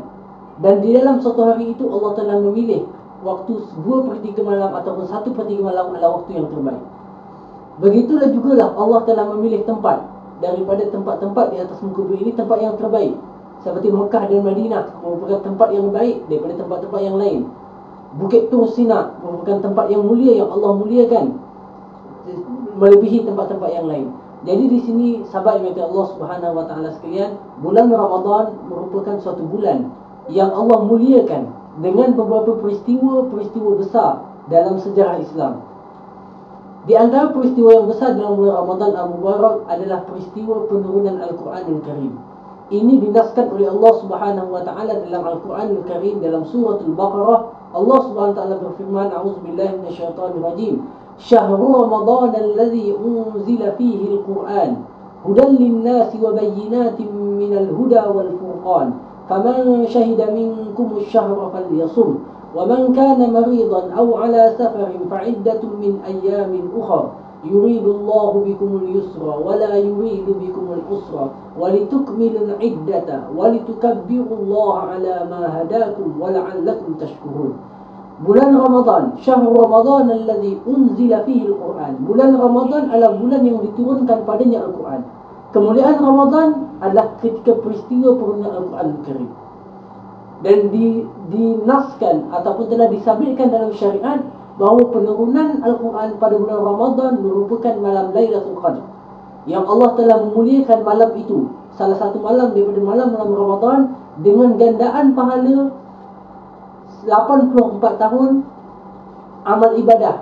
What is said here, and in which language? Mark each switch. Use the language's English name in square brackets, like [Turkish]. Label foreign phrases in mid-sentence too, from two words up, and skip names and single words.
[Malay] Dan di dalam satu hari itu, Allah telah memilih waktu 2/3 malam ataupun 1/3 malam adalah waktu yang terbaik. Begitulah jugalah Allah telah memilih tempat daripada tempat-tempat di atas muka bumi ini, tempat yang terbaik. Seperti Mekah dan Madinah merupakan tempat yang baik daripada tempat-tempat yang lain. Bukit Tur Sina merupakan tempat yang mulia, yang Allah muliakan melebihi tempat-tempat yang lain. Jadi di sini sahabat yang Allah [Arabic] سبحانه وتعالى [Malay] sekalian, bulan Ramadan merupakan suatu bulan yang Allah muliakan dengan beberapa peristiwa-peristiwa besar dalam sejarah Islam. Di antara peristiwa yang besar dalam bulan Ramadan al-Mubarak adalah peristiwa penurunan Al-Quranul Karim. Ini dinaskan oleh Allah [Arabic] سبحانه وتعالى [Malay] dalam Al-Quranul Karim dalam surah Al-Baqarah. Allah [Arabic] سبحانه وتعالى [Malay] berfirman, [Arabic] "أعوذ بالله من الشيطان الرجيم. شهر رمضان الذي أنزل فيه القرآن هدى للناس وبينات من الهدى والفرقان. فمن شهد منكم الشهر فليصم ومن كان مريضا أو على سفر فعدة من أيام أخر يريد الله بكم اليسر ولا يريد بكم العسر ولتكملوا العدة ولتكبروا الله على ما هداكم ولعلكم تشكرون." [Malay] Bulan Ramadan, [Arabic] شهر رمضان الذي أنزل فيه القرآن. [Malay] Bulan Ramadan adalah bulan yang diturunkan padanya Al-Quran. Kemuliaan Ramadan adalah ketika peristiwa penurunan Al-Quran Al-Karim. Dan dinaskan ataupun telah disabitkan dalam syariat bahawa penurunan Al-Quran pada bulan Ramadan merupakan malam Lailatul Qadr, yang Allah telah memuliakan malam itu, salah satu malam daripada malam-malam Ramadan, dengan gandaan pahala 84 tahun amal ibadah.